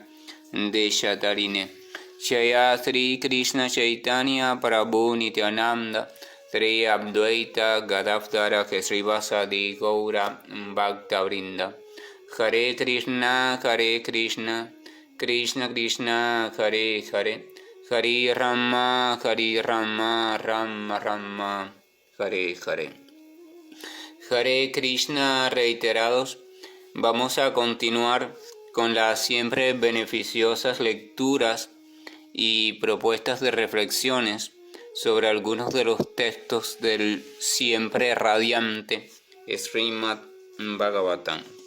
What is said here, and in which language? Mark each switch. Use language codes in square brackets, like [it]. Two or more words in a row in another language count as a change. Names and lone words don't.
[sa] Deshatarine Shaya Sri Krishna Chaitanya Prabhu Nityananda Sri Advaita Gadavdara Srivasadi Gaura Bhakta Vrinda Hare Krishna Krishna Krishna Hare Hare Hare Rama Rama Rama Hare Hare. Hare Krishna [es] reiterados. Vamos a continuar con las siempre beneficiosas lecturas y propuestas de reflexiones sobre algunos de los textos del siempre radiante Srimad Bhagavatam.